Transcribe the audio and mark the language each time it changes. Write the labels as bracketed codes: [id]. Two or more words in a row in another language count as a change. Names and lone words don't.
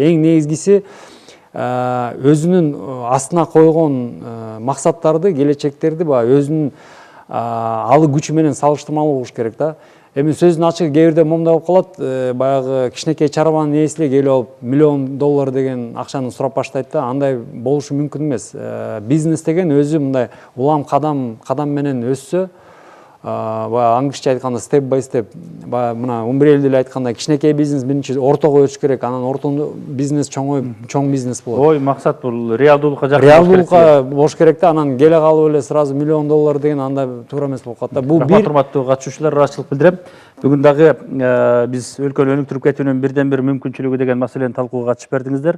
[ky] Эң негизгиси өзүнүн астына койгон максаттарды, келечектерди баягы өзүнүн алы күчү менен салыштырмалуу болуш керек да. Эми сөздүн ачыгы кээ бирде момундай болуп калат, баягы кичинекей чарбанын ээси эле келип алып $1 000 000 деген акчаны сурап баштайт да. Андай болушу мүмкүн эмес. Бизнес деген өзү мындай улам кадам менен өссө, баягы англисче айтканда [en] step by step, [ky] баягы мына Умбур эл деле айткандай кичинекей бизнес биринчи ортого өсүш керек, анан ортондо бизнес чоңоюп, чоң бизнес болот. Ой, максат бул реалдуулукка жакын реалдуулукка болуш керек да. Анан келе калып эле сразу $1 000 000 деген андай туура эмес болуп калат да. Бул бир урматтуу катышуучулар, ыраазычылык билдирем. Бүгүн дагы биз өлкөнү өнүктүрүп кетүүнүн бирден бир мүмкүнчүлүгү деген маселени талкууга катышып бердиңиздер.